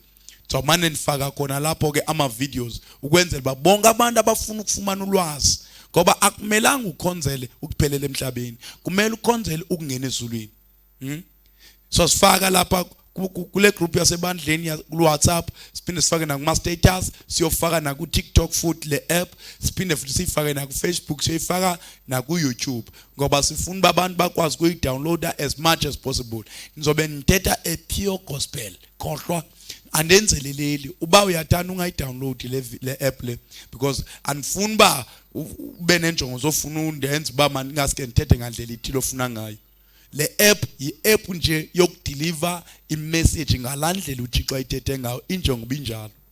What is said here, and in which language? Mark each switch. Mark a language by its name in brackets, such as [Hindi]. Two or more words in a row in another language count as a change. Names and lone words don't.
[Zulu] So manje nifaka khona lapho ke ama videos ukwenzela babonke abantu abafuna ukufumana ulwazi, ngoba akumelanga ukhonzele ukuphelela emhlabeni, kumele ukhonzele ukungena ezulwini. So sifaka lapha kule group yasebandleni ku WhatsApp, siphinde sifake na kuma status, siyofaka na ku TikTok futhi le app, siphinde futhi sifake na ku Facebook, siyifaka na ku YouTube ngoba sifuna abantu bakwazi ukuyidownloada [English] as much as possible. [Zulu] Nizobe nithetha [English] a pure gospel. [Zulu] Khohlwa andenzeleleli uba uyathanda ungayidownload le app le because anifuni ba ube nenjongo zofuna undenze ba mani ngaske ngithethe ngandlela ithilo ofuna ngayo. Le app yi-app nje yokudeliver i-message ngalandlela uThixo ayithethe ngayo injongo binjalo.